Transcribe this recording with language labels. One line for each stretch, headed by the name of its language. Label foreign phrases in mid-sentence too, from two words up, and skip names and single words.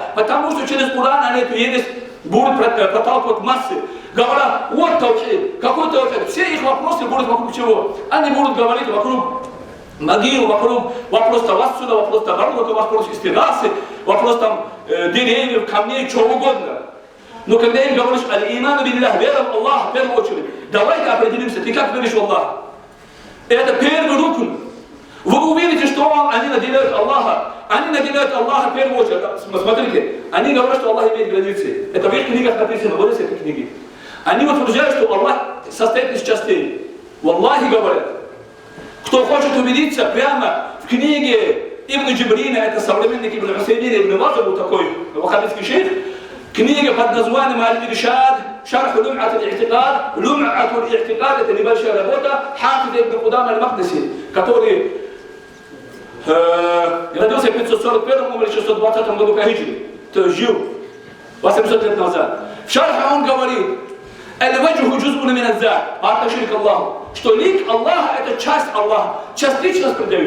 Russian: Потому что через Коран они эту ересь будут проталкивать массы. Говорят, вот таухид, какой таухид. Все их вопросы будут вокруг чего? Они будут говорить вокруг могил, вокруг вопрос тавассуля, вопрос табарука, вопрос истигасы, вопрос там деревьев, камней, чего угодно. Но когда им говоришь
Arabic: الإيمان بالله,
Russian: вера в Аллаха в первую очередь, давайте определимся, ты как веришь в Аллаха? Это первый рукн. Вы увидите, что они наделяют Аллаха. Они наделяют Аллаха в первую очередь. Смотрите, они говорят, что Аллах имеет границы. Это в их книгах написано, вот эти книги. Они утверждают, что Аллах состоит из частей. В Аллахе говорят. Кто хочет убедиться, прямо в книге Ибн Джибрина, это современник Ибн Усаймина, Ибн База, был такой ваххабитский шейх, книга под названием Аль-Иршад, Шарх Лум'ат аль-И'тикад, Лум'ат аль-И'тикад, это небольшая работа, Хафиз Ибн Кудам аль-Мақдиси, который родился в 541 или 620 году по хиджре, то есть жил 800 лет назад. В шархе он говорит,
Arabic: «الوجه جزء من الذات»,
Russian: по отношению к Аллаху, что лик Аллаха это часть Аллаха, частично предают.